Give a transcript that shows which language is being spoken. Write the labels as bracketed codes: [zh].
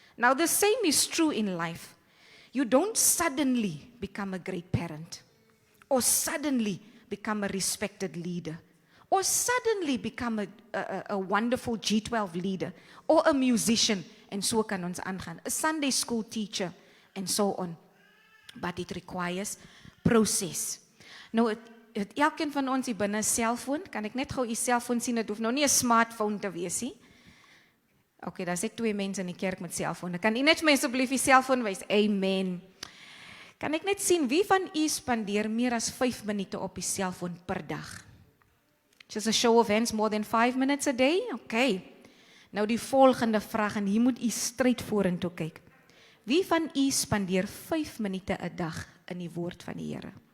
[en] Now the same is true in life. You don't suddenly become a great parent, or suddenly become a respected leader, or suddenly become a wonderful G12 leader, or a musician, [af] en so kan ons aangaan. [en] A Sunday school teacher, and so on. But it requires process. [af] Nou, elkeen van ons hier binne 'n selfoon, kan ek net gou u selfoon sien, dit hoef nou nie 'n smartphone te wees nie. Okay, daar sit 2 mense in die kerk met selfone. Kan u net vir my asseblief die selfoon wys? Amen. Kan ek net sien, wie van u spandeer meer as 5 minute op die selfoon per dag? [en] Just a show of hands, more than 5 minutes a day? [af] Okay. Nou die volgende vraag, en hier moet u stryd vorentoe kyk. Wie van u spandeer 5 minute 'n dag in die woord van die Here?